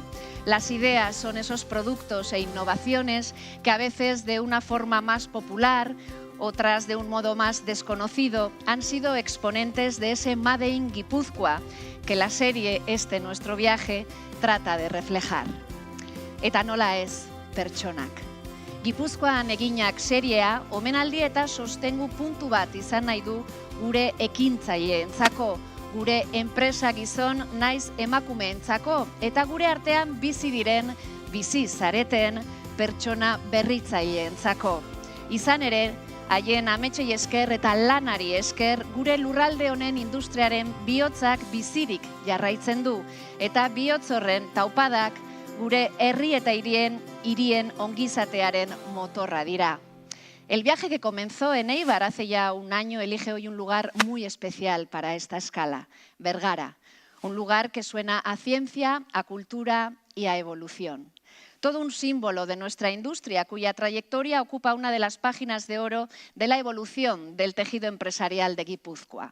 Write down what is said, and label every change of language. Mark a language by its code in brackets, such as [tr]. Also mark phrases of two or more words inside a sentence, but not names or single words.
[es] Las ideas son esos productos e innovaciones que a veces de una forma más popular, otras de un modo más desconocido, han sido exponentes de ese [en] Made in [es] Guipúzcoa que la serie Nuestro Viaje trata de reflejar. [eu] Eta nola ez, pertsonak. Gipuzkoan Eginak seriea omenaldi eta sostengu puntu bat izan nahi du gure ekintzaileentzako, gure enpresa gizon naiz emakumeentzako eta gure artean bizi diren, bizi zareten pertsona berritzaileentzako. Izan ere, haien ametsei esker eta lanari esker gure lurralde honen industriaren bihotzak bizirik jarraitzen du eta bihotz horren taupadak gure herri eta hirien ongizatearen motorra dira. [es] El viaje que comenzó en Eibar hace ya un año elige hoy un lugar muy especial para esta escala, Bergara, un lugar que suena a ciencia, a cultura y a evolución. Todo un símbolo de nuestra industria cuya trayectoria ocupa una de las páginas de oro de la evolución del tejido empresarial de Guipúzcoa.